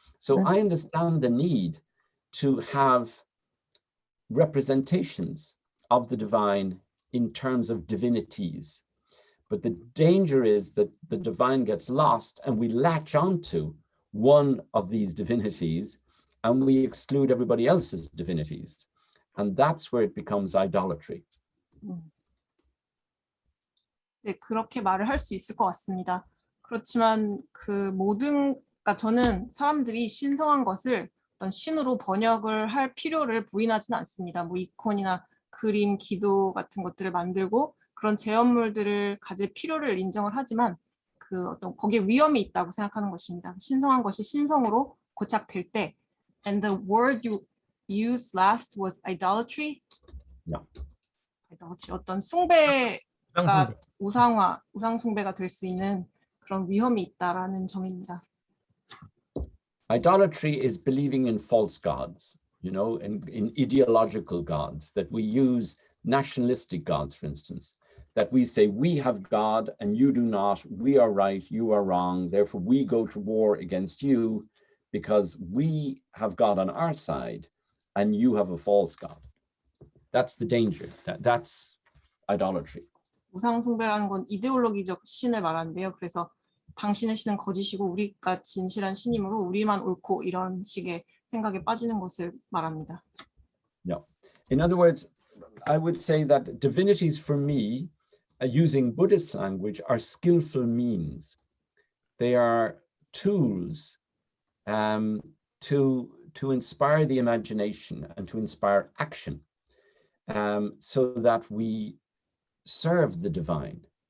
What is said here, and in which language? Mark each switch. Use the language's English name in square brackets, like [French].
[English] So I understand the need to have representations of the divine in terms of divinities. But the danger is that the divine gets lost and we latch onto one of these divinities and we exclude everybody else's divinities. And that's where it becomes idolatry. [Korean] 네, 그렇게 말을 할 수 있을 것 같습니다. 그렇지만 그 모든, 그러니까 저는 사람들이 신성한 것을 어떤 신으로 번역을 할 필요를 부인하지는 않습니다. 뭐 이콘이나 그림, 기도 같은 것들을 만들고 그런 제언물들을 가질 필요를 인정을 하지만 그 어떤 거기에 위험이 있다고 생각하는 것입니다. 신성한 것이 신성으로 고착될 때, [English] and the word you used last was idolatry. Yeah. [Korean] idolatry, 어떤 숭배 우상숭배. 우상화, 우상숭배가 될 수 있는 그런 위험이 있다라는 점입니다. [English] Idolatry is believing in false gods, you know, in ideological gods, that we use nationalistic gods, for instance, that we say we have God and you do not, we are right, you are wrong, therefore we go to war against you because we have God on our side and you have a false God. That's the danger. That's idolatry. [Korean] 우상숭배라는 건 이데올로기적 신을 말하는데요. 그래서 당신의 신은 거짓이고 우리가 진실한 신이므로 우리만 옳고 이런 식의 생각에 빠지는 것을 말합니다. [English] No. In other words, I would say that divinities for me, using Buddhist language, are skillful means. They are tools to inspire the imagination and to inspire action, so that we serve the divine.